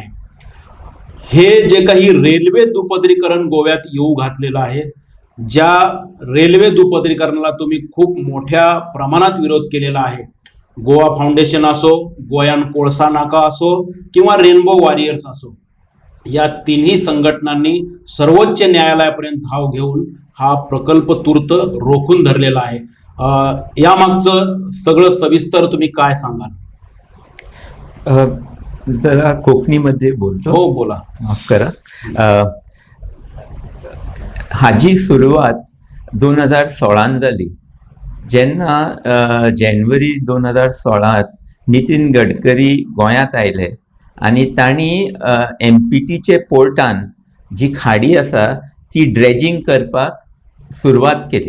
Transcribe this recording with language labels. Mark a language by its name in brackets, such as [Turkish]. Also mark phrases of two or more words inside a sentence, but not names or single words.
[Marathi] हे जे काही रेल्वे दुपदरीकरण गोव्यात येऊ घातलेलं आहे, ज्या रेल्वे दुपदरीकरणाला तुम्ही खूप मोठ्या प्रमाणात विरोध केलेला आहे, गोवा फाउंडेशन असो, गोयान कोळसा नाका असो किंवा रेनबो वॉरियर्स असो, या तिन्ही संघटनांनी सर्वोच्च न्यायालयापर्यंत धाव घेऊन हा प्रकल्प तूर्त रोखून धरलेला आहे. यामागचं सगळं सविस्तर तुम्ही काय सांगाल? जरा कोकणीमध्ये बोलतो. हो, बोला. माफ करा. [Konkani] हाजी सुरवात 2016 जाली, जेन्ना जानेवारी 2016 नितीन गडकरी गोंयांत आयले आनी तांणी MPTचे पोर्टान जी खाडी आसा ती ड्रेजिंग करपाक सुरवात केली.